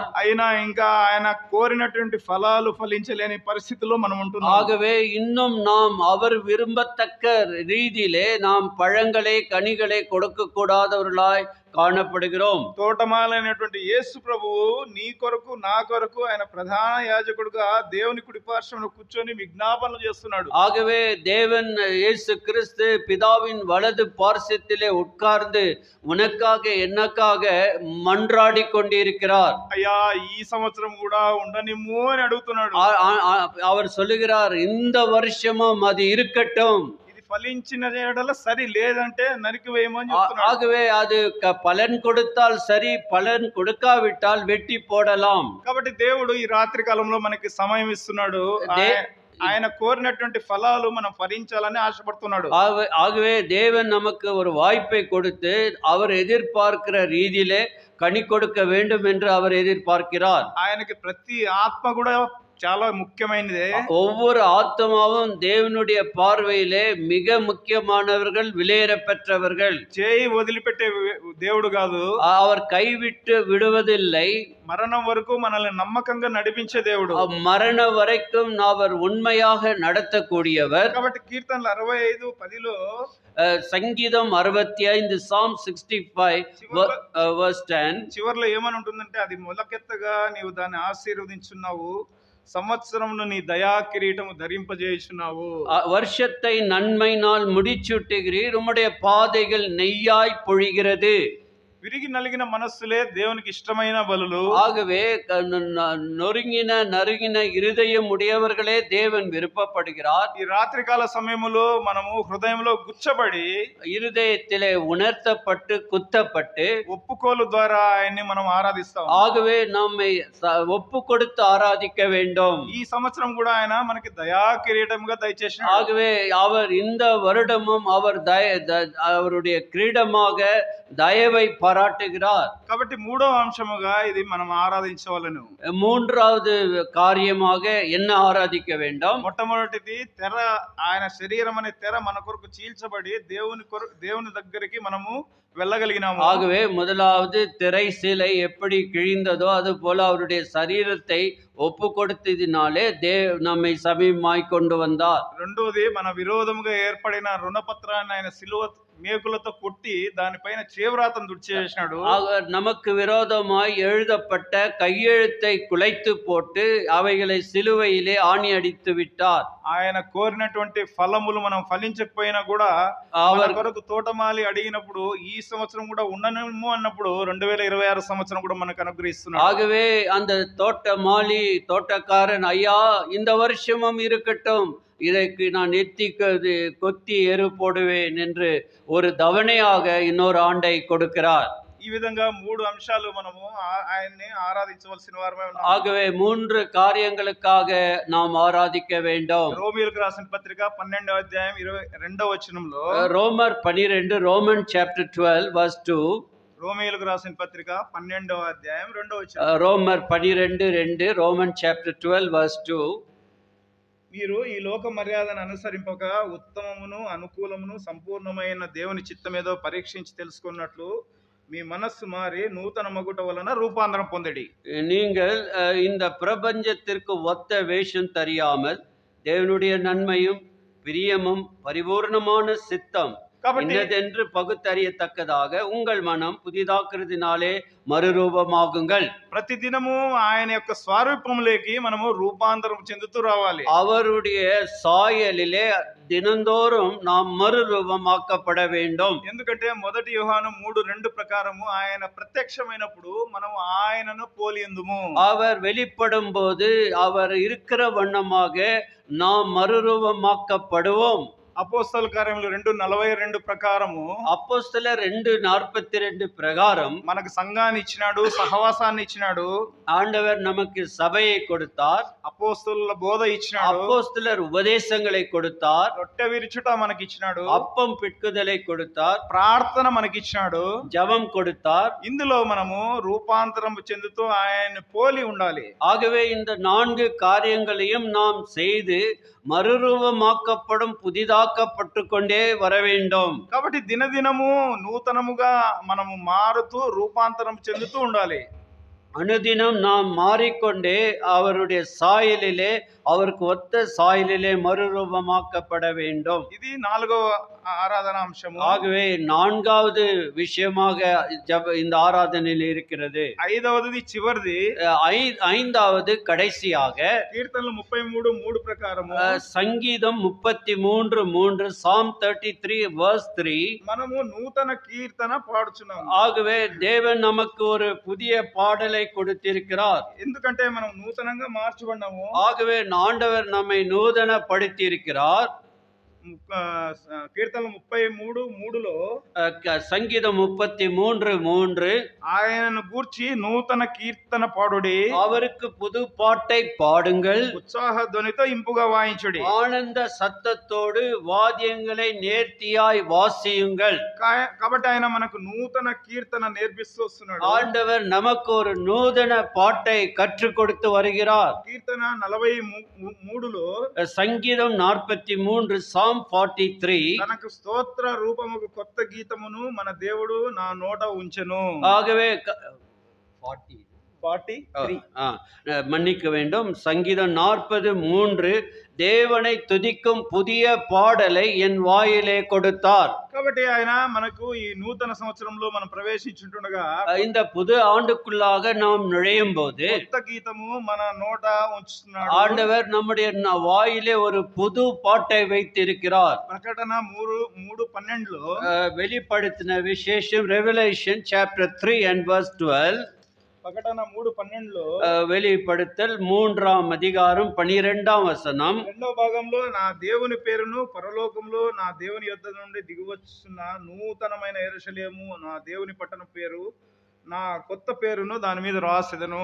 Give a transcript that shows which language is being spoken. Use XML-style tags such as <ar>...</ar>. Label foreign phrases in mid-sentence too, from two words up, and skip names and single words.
<te>అయినా ఇంకా ఆయన కోరినటువంటి ఫలాలు ఫలించలేని పరిస్థితిలో మనం ఉంటున్నాం.</te> <ta>ஆகவே இன்னும் நாம் அவர் விரும்பத்தக்க ரீதியிலே நாம் பழங்களை கனிகளை கொடுக்க கூடாதவர்களாய் நிறைந்தவர்களாய் காணப்படுகிறோம்.</ta> <te>తోటమాలైనటువంటి యేసు ప్రభువు నీ కొరకు నా కొరకు ఆయన ప్రధాన యాజకుడుగా దేవుని కుడిపార్శ్వమున కూర్చొని విజ్ఞాపనలు చేస్తున్నాడు.</te> <ta>ஆகவே தேவன் இயேசு கிறிஸ்து பிதாவின் வலது பார்சத்திலே உட்கார்ந்து உனக்காக எனக்காக மன்றாடி கொண்டிருக்கிறார்.</ta> <te>అయ్యా ఈ సంవత్సరం కూడా ఉండనిమ్ము అని అడుగుతున్నాడు.</te> <ta>அவர் சொல்லுகிறார், இந்த வருஷமும் அது இருக்கட்டும்.</ta> <te>ఇది ఫలించిన ఎడల సరి, లేదంటే నరికి వేయమని చెప్తున్నాడు.</te> <ta>ஆகவே அது பலன் கொடுத்தால் சரி, பலன் கொடுக்காவிட்டால் வெட்டி போடலாம்.</ta> <te>కాబట్టి దేవుడు ఈ రాత్రి కాలంలో మనకి సమయం ఇస్తున్నాడు. ఆయన కోరినటువంటి ఫలాలు మనం ఫలించాలని ఆశపడుతున్నాడు.</te> <ta>ஆகவே தேவன் நமக்கு ஒரு வாய்ப்பை கொடுத்து அவர் எதிர்பார்க்கிற ரீதியிலே கனி கொடுக்க வேண்டும் என்று அவர் எதிர்பார்க்கிறார்.</ta> <te>ఆయనకి ప్రతి ఆత్మ కూడా చాలా ముఖ్యమైనదే.</te> <ta>ஒவ்வொரு ஆத்மாவும் தேவனுடைய பார்வையிலே மிக முக்கியமானவர்கள், விலையேற பெற்றவர்கள்.</ta> <te>చేయి వదిలిపెట్టే దేవుడు కాదు,</te> <ta>அவர் கைவிட்டு விடுவதில்லை.</ta> <te>మరణం వరకు మనల్ని నమ్మకంగా నడిపించే దేవుడు.</te> <ta>மரண வரைக்கும் அவர் உண்மையாக நடத்தக்கூடியவர்.</ta> <te>కాబట్టి కీర్తనలు 65:10లో</te> <en>సంగీతం 65 Psalm 65 verse 10</en> <te>చివర్లో ఏమని ఉంటుందంటే, అది మొలకెత్తగా నీవు దాన్ని ఆశీర్వదించున్నావు, సంవత్సరమును నీ దయా కిరీటము ధరింపజేయుచున్నావు.</te> <ta>வருஷத்தை நன்மையினால் முடிச்சூட்டுகிறீர், உம்முடைய பாதைகள் நெய்யாய் பொழிகிறது.</ta> <te>విరిగి నలిగిన మనస్సులే దేవునికి ఇష్టమైన బలులు.</te> <ta>ஆகவே நொறுங்கின நறுங்கின இருதயம் உடையவர்களே தேவன் விருப்பப்படுகிறார்.</ta> <te>ఈ రాత్రికాల సమయములో మనము హృదయంలో గుచ్చబడి,</te> <ta>இருதயத்திலே உணர்த்தப்பட்டு குத்தப்பட்டு</ta> <te>ఒప్పుకోలు ద్వారా ఆయన్ని మనం ఆరాధిస్తాం.</te> <ta>ஆகவே நம்மை ஒப்பு கொடுத்து ஆராதிக்க வேண்டும்.</ta> <te>ఈ సంవత్సరం కూడా ఆయన మనకి దయా కిరీటముగా దయచేసిన.</te> <ta>ஆகவே அவர் இந்த வருடமும் அவர் அவருடைய கிரீடமாக தயவை பாராட்டுகிறார்.</ta> <te>కాబట్టి మూడవ అంశముగా ఇది మనం ఆరాధించవలెను.</te> <ta>மூன்றாவது காரியமாக என்ன ஆராதிக்க வேண்டும்?</ta> <te>మొట్టమొదటిది తెర, ఆయన శరీరం అనే తెర మన కొరకు చీల్చబడి దేవుని దగ్గరికి మనము వెళ్ళగలిగినాము.</te> <ta>ஆகவே முதலாவது திரை சிலை எப்படி கிழிந்ததோ அது போல அவருடைய சரீரத்தை ஒப்பு கொடுத்ததினாலே நம்மை సమీపமாய் கொண்டு வந்தார்.</ta> <te>రెండోది, మన విరోధముగా ఏర్పడిన రుణపత్రాన్ని ఆయన సిలువ మేకులతో కొట్టి దానిపైన చేవ్రాతను దుడిచేసినాడు.</te> <ta>நமக்கு விரோதமாய் எழுதப்பட்ட கையெழுத்தை குலைத்து போட்டு அவைகளை சிலுவையிலே ஆணி அடித்து விட்டார்.</ta> <te>ఆయన కోరినటువంటి ఫలములు మనం ఫలించకపోయినా కూడా அவர் కొరకు తోటమాలి అడిగినప్పుడు ఈ సంవత్సరం కూడా ఉండనేమో అన్నప్పుడు 2026 సంవత్సరం కూడా మనకు అనుగ్రహిస్తున్నాడు.</te> <ta>ஆகவே அந்த தோட்டமாலி தோட்டக்காரன், ஐயா இந்த வருஷமும் இருக்கட்டும், இதற்கு நான் கொத்தி எரு போடுவேன் என்று ஒரு தவணையாக இன்னொரு ஆண்டை கொடுக்கிறார்.</ta> <te>ఈ విధంగా మూడు అంశాలు మనము ఆయన్ని ఆరాధించవలసిన వారమే ఉన్నాం.</te> <ta>ஆகவே மூன்று காரியங்களுக்காக நாம் ஆராதிக்க வேண்டும்.</ta> <te>రోమీయులకు రాసిన పత్రిక 12వ అధ్యాయం 22వ వచనంలో,</te> <en>రోమర్ 12 Roman chapter 12 verse 2,</en> <te>రోమీయులకు రాసిన పత్రిక 12వ అధ్యాయం 2వ వచనం,</te> <en>రోమర్ 12:2 Roman chapter 12 verse 2,</en> <te>మీరు ఈ లోక మర్యాదను అనుసరింపక ఉత్తమమును అనుకూలమును సంపూర్ణమైన దేవుని చిత్తమేదో పరీక్షించి తెలుసుకున్నట్లు మీ మనస్సు మారి నూతన మగుట వలన రూపాంతరం పొందడి.</te> <ta>நீங்கள் இந்த பிரபஞ்சத்திற்கு ஒத்த வேஷம் தெரியாமல் தேவனுடைய நன்மையும் பிரியமும் பரிபூர்ணமான சித்தம் இன்னதென்று பகுத்தறியத்தக்கதாக உங்கள் மனம் புதிதாக்குறதினாலே மறுரூபமாகுங்கள்.</ta> <te>ప్రతిదినము ఆయన యొక్క స్వరూపంలోకి మనము రూపాంతరం చెందుతూ రావాలి.</te> <ta>அவருடைய சாயலிலே தினந்தோறும் நாம் மறுரூபமாக்கப்பட வேண்டும்.</ta> <te>ఎందుకంటే 1 యోహాను 3:2 ప్రకారము ఆయన ప్రత్యక్షమైనప్పుడు మనం ఆయనను పోలియందుము.</te> <ta>அவர் வெளிப்படும் போது அவர் இருக்கிற வண்ணமாக நாம் மறுரூபமாக்கப்படுவோம்.</ta> <te>అపోస్తల కార్యములు 2:42 ప్రకారము, అపోస్తలర్ 2:42 ప్రకారం మనకు సంఘాన్ని ఇచ్చినాడు, సహవాసాన్ని ఇచ్చినాడు.</te> <ta>ஆண்டவர் நமக்கு சபையை கொடுத்தார்,</ta> <te>అపోస్తలుల బోధ ఇచ్చినాడు,</te> <ta>அப்போஸ்தலர் உபதேசங்களை கொடுத்தார்,</ta> <te>రొట్టె విరుచుట మనకి ఇచ్చినాడు,</te> <ta>அப்பம் பிட்குதலை கொடுத்தார்,</ta> <te>ప్రార్థన మనకి ఇచ్చినాడు,</te> <ta>ஜெபம் கொடுத்தார்.</ta> <te>ఇందులో మనము రూపాంతరం చెందుతూ ఆయన్ని పోలి ఉండాలి.</te> <ta>ஆகவே இந்த 4 காரியங்களையும் நாம் செய்து மறுரூபமாக்கப்படும் புதிதாக்கப்பட்டு கொண்டே வர வேண்டும்.</ta> <te>కాబట్టి దినదినము నూతనముగా మనము మారుతూ రూపాంతరం చెందుతూ ఉండాలి.</te> <ta>அனுதினம் நாம் மாறிக்கொண்டே அவருடைய சாயலிலே அவருக்கு ஒத்த சாயலிலே மறுரூபமாக்கப்பட வேண்டும்.</ta> <te>ఇది నాలుగో ఆరాధన అంశము.</te> <ta>ஆகவே நான்காவது விஷயமாக இந்த ஆராதனையில் இருக்கிறது.</ta> <te>ఐదవది చివరిది,</te> <ta>ஐந்தாவது கடைசியாக</ta> <te>కీర్తనలు 33:3 ప్రకారము</te> <ta>சங்கீதம் 33:3</ta> <en>Psalm 33 verse 3.</en> <te>మనము నూతన కీర్తన పాడుచున్నాము.</te> <ta>ஆகவே தேவன் நமக்கு ஒரு புதிய பாடலை கொடுத்திருக்கிறார்.</ta> <te>ఎందుకంటే మనం నూతనంగా మార్చబడినాము.</te> <ta>ஆகவே ஆண்டவர் நம்மை நூதனப்படுத்தி இருக்கிறார்.</ta> <te>కీర్తనలు 33:3లో</te> <ta>சங்கீதம் 33:3</ta> <te>ఆయనను గూర్చి నూతన కీర్తన పాడుడి,</te> <ta>அவருக்கு புது பாட்டை பாடுங்கள்,</ta> <te>ఉత్సాహ ధ్వనితో ఇంపుగా వాయించుడి,</te> <ta>ஆனந்த சத்தத்தோடு வாத்தியங்களை நேர்த்தியாய் வாசியுங்கள்.</ta> <te>కాబట్టి ఆయన మనకు నూతన కీర్తన నేర్పిస్తూ వస్తున్నాడు.</te> <ta>ஆண்டவர் நமக்கு ஒரு நூதன பாட்டை கற்றுக் கொடுத்து வருகிறார்.</ta> <te>కీర్తన 43లో</te> <ta>சங்கீதம் 43 Psalm 43</ta> <te>తనకు స్తోత్ర రూపముకు కొత్త గీతమును మన దేవుడు నా నోట ఉంచెను.</te> <ta>ஆகவே 43 மன்னிக்க வேண்டும். சங்கீதம் 43 தேவனை துதிக்கும் புதிய பாடலை என் வாயிலே கொடுத்தார்.</ta> <te>కాబట్టి ఆయన మనకు ఈ నూతన సంవత్సరంలో మనం ప్రవేశించుండగా</te> <ta>இந்த புது ஆண்டுக்குள்ளாக நாம் நுழையும் போது</ta> <te>కొత్త గీతము మన నోట ఉంచుతున్నాడు.</te> <ta>ஆண்டவர் நம்முடைய வாயிலே ஒரு புது பாட்டை வைத்திருக்கிறார்.</ta> <te>ప్రకటన 3:12లో</te> <ta>வெளிப்படுத்தின விசேஷம்</ta> <en>revelation chapter 3 and verse 12.</en> <te>ప్రకటన 3:12లో</te> <ta>வெளிப்படுத்தல் 3ஆம் அதிகாரம் 12ஆம் வசனம்.</ta> <te>రెండవ భాగంలో నా దేవుని పేరును పరలోకంలో నా దేవుని యొద్ద నుండి దిగివచ్చున్న నూతనమైన యెరూషలేము, నా దేవుని పట్టణం పేరు, నా కొత్త పేరును దాని మీద రాసెదను.</te>